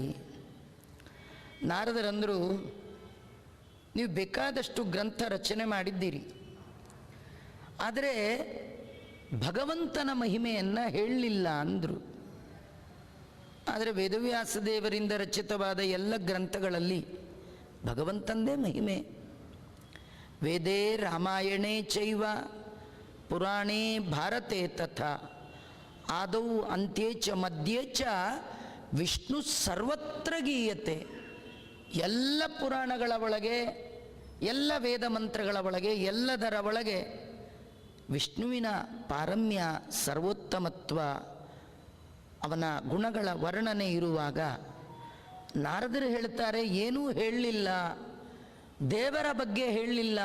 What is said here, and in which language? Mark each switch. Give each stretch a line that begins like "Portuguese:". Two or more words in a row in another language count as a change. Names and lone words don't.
Kannada: ನಾರದರಂದರು, ನೀವು ಬೇಕಾದಷ್ಟು ಗ್ರಂಥ ರಚನೆ ಮಾಡಿದ್ದೀರಿ, ಆದರೆ ಭಗವಂತನ ಮಹಿಮೆಯನ್ನು ಹೇಳಲಿಲ್ಲ ಅಂದರು. ಆದರೆ ವೇದವ್ಯಾಸದೇವರಿಂದ ರಚಿತವಾದ ಎಲ್ಲ ಗ್ರಂಥಗಳಲ್ಲಿ ಭಗವಂತಂದೇ ಮಹಿಮೆ.
Sanskrit: ವೇದೇ ರಾಮಾಯಣೇ ಚೈವ ಪುರಾಣೇ ಭಾರತೆ ತಥಾ ಆದೌ ಅಂತ್ಯೇ ಚ ಮಧ್ಯೆ ಚ ವಿಷ್ಣು ಸರ್ವತ್ರ ಗೀಯತೆ.
Kannada: ಎಲ್ಲ ಪುರಾಣಗಳ ಒಳಗೆ, ಎಲ್ಲ ವೇದ ಮಂತ್ರಗಳ ಒಳಗೆ, ಎಲ್ಲದರ ಒಳಗೆ ವಿಷ್ಣುವಿನ ಪಾರಮ್ಯ, ಸರ್ವೋತ್ತಮತ್ವ, ಅವನ ಗುಣಗಳ ವರ್ಣನೆ ಇರುವಾಗ ನಾರದರು ಹೇಳ್ತಾರೆ ಏನೂ ಹೇಳಲಿಲ್ಲ, ದೇವರ ಬಗ್ಗೆ ಹೇಳಲಿಲ್ಲ.